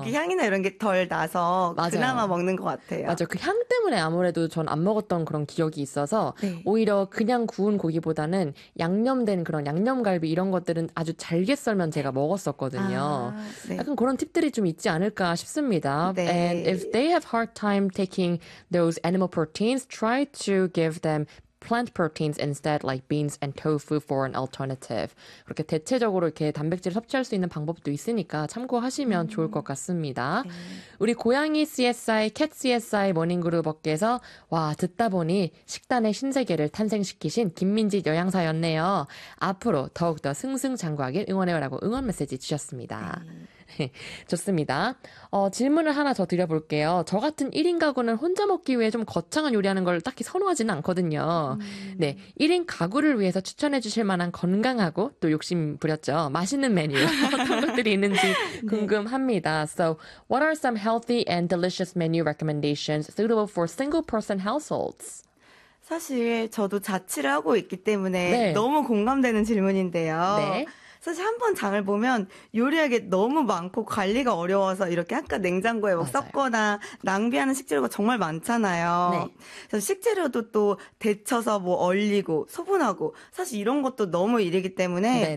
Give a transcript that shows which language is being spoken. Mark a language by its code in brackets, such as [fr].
[ko] 향이나 이런 게덜 나서 그나마 맞아요. 먹는 것 같아요. 맞아요. 그향 때문에 아무래도 전안 먹었던 그런 기억이 있어서, 네. 오히려 그냥 구운 고기보다는 양념된 그런 양념갈비 이런 것들은 아주 잘게 썰면 제가 먹었었거든요. 아, 네. 약간 그런 팁들이 좀 있지 않을까 싶습니다. [en] And if they have hard time taking those animal proteins, try to give them plant proteins instead, like beans and tofu for an alternative. [ko] 그렇게 대체적으로 이렇게 단백질 섭취할 수 있는 방법도 있으니까 참고하시면 좋을 것 같습니다. 네. 우리 고양이 CSI, 캣 CSI 모닝그룹께서, 와, 듣다 보니 식단의 신세계를 탄생시키신 김민지 영양사였네요. 앞으로 더욱더 승승장구하길 응원해요라고 응원 메시지 주셨습니다. 좋습니다. 질문을 하나 더 드려볼게요. 저 같은 1인 가구는 혼자 먹기 위해 좀 거창한 요리하는 걸 딱히 선호하지는 않거든요. 네, 1인 가구를 위해서 추천해 주실 만한 건강하고 또 욕심 부렸죠. 맛있는 메뉴 어떤 것들이 있는지 네. 궁금합니다. [en] So, what are some healthy and delicious menu recommendations suitable for single person households? [ko] 사실 저도 자취를 하고 있기 때문에 네. 너무 공감되는 질문인데요. 네. 사실 한번 장을 보면 요리하기 너무 많고 관리가 어려워서 이렇게 아까 냉장고에 막 맞아요. 썼거나 낭비하는 식재료가 정말 많잖아요. 네. 그래서 식재료도 또 데쳐서 뭐 얼리고 소분하고 사실 이런 것도 너무 일이기 때문에